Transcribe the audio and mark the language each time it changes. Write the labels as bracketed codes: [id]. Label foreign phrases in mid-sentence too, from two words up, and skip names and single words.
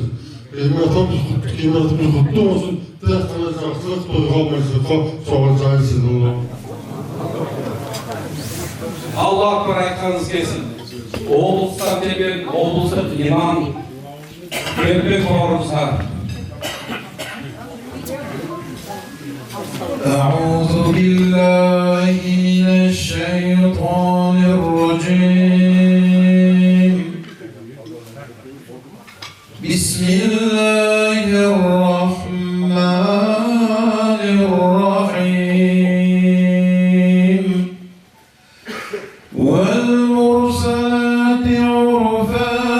[kk] Ғимаратымыз құтты болсын. Тек қана жақсылық тойға аманшылыққа соған жайылсын. [ar] الله أكبر [kk] айтқаныңыз келсін. Облыстан келген облыстық имам Ербек бауырымызға. [ar] أعوذ بالله من الشيطان الرجيم بسم الله الرحمن الرحيم والمرسلات عرفا